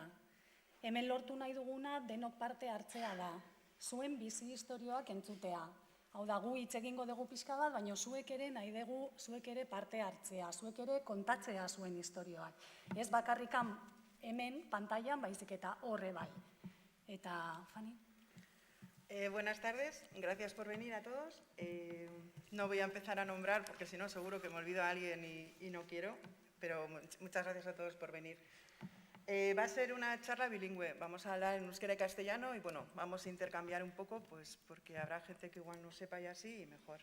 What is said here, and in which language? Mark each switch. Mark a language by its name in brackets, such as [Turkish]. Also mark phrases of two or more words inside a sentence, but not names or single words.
[Basque] Hemen lortu nahi duguna denok parte hartzea da. Zuen bizi historioak entzutea. Hau da, gu hitz egingo dugu pixka bat, baina zuek ere nahi dugu, zuek ere parte hartzea, zuek ere kontatzea zuen historioak. Ez bakarrikan hemen, pantailan, baizik eta horre bai. Eta, Fani? [Spanish] Buenas tardes, gracias por venir a todos. No voy a empezar a nombrar porque si no seguro que me olvido a alguien y no quiero, pero muchas gracias a todos por venir. Va a ser una charla bilingüe, vamos a hablar en euskera y castellano y bueno, vamos a intercambiar un poco pues porque habrá gente que igual no sepa y así y mejor.